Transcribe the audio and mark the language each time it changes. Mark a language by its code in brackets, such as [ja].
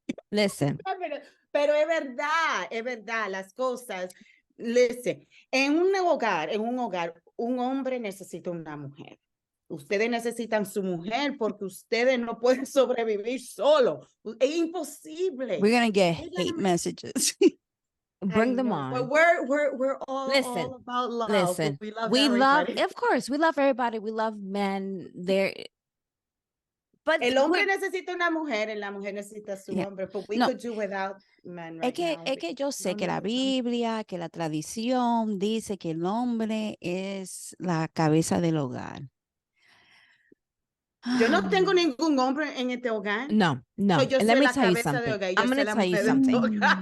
[en] Listen. [es] Pero es verdad, las cosas. Listen, en un hogar, un hombre necesita una mujer. Ustedes necesitan su mujer porque ustedes no pueden sobrevivir solo. Es imposible. [en] We're gonna get hate messages. Bring them on. But we're all about love. Listen, we love of course, we love everybody. We love men. But [es] el hombre necesita una mujer, y la mujer necesita su hombre. [en] But we could do without men right now. [es] Es que yo sé que la Biblia, que la tradición dice que el hombre es la cabeza del hogar. Yo no tengo ningún hombre en este hogar. No. [en] So Let me tell you something. I'm going to tell you something.